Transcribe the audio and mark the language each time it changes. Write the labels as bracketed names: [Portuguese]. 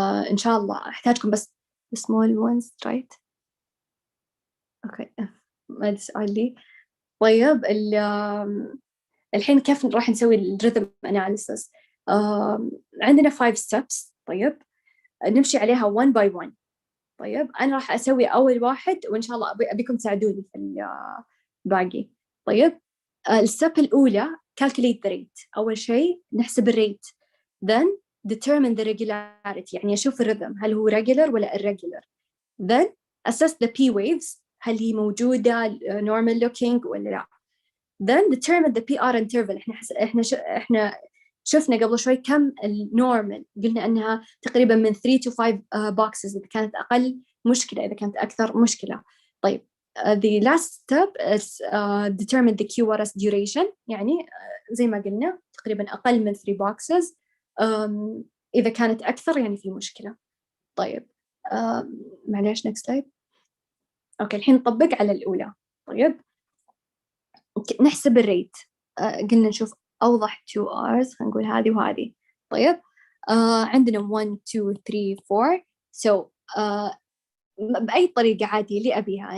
[Arabic] إن شاء الله أحتاجكم بس [English] small ones right. [Arabic] أوكي ما أدري سؤال لي. طيب الحين كيف راح نسوي الريذم أناليسيس؟ عندنا 5 steps. طيب نمشي عليها [English] one by one. [Arabic] طيب أنا راح أسوي أول واحد وإن شاء الله أبيكم تساعدوني في الباقي. طيب الستep الأولى [English] calculate the rate. [Arabic] أول شيء نحسب الريت، [English] then determine the regularity، [Arabic] يعني أشوف الرhythm هل هو regular ولا irregular، [English] then assess the P waves [Arabic] هل هي موجودة [English] normal looking [Arabic] ولا لا، [English] then determine the PR interval. [Arabic] إحنا شفنا قبل شوي كم النورمال، قلنا أنها تقريبا من [English] 3 to 5 boxes [Arabic] إذا كانت أقل مشكلة، إذا كانت أكثر مشكلة. طيب [English] the last step is determine the QRS duration، [Arabic] يعني زي ما قلنا تقريبا أقل من 3 boxes، إذا كانت أكثر يعني في مشكلة. طيب معليش [English] next slide. [Arabic] أوكي الحين نطبق على الأولى. طيب نحسب الريت، قلنا نشوف أوضح 2 hours، خلينا نقول هذه وهذه. طيب عندنا 1 2 3 4 so بأي طريقة عادي اللي أبيها.